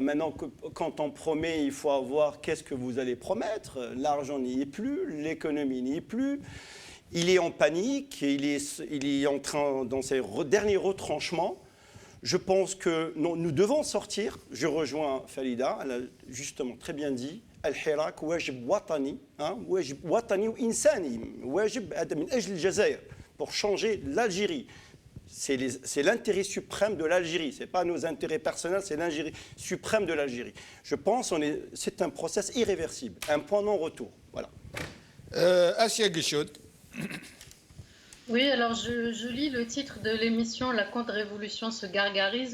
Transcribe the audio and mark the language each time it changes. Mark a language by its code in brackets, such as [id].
[fr] Maintenant, quand on promet, il faut avoir qu'est-ce que vous allez promettre. L'argent n'y est plus, l'économie n'y est plus. Il est en panique, il est en train, dans ses derniers retranchements. Je pense que nous devons sortir. Je rejoins Falida, elle a justement très bien dit. [ar] الحراك واجب وطني واجب وطني وإنساني واجب هذا من أجل الجزائر [fr] pour changer l'Algérie. C'est l'intérêt suprême de l'Algérie. Ce n'est pas nos intérêts personnels, c'est l'intérêt suprême de l'Algérie. Je pense que c'est un process irréversible, un point non-retour. Voilà. Assia Guichaud. Oui, alors je lis le titre de l'émission « La contre-révolution se gargarise ».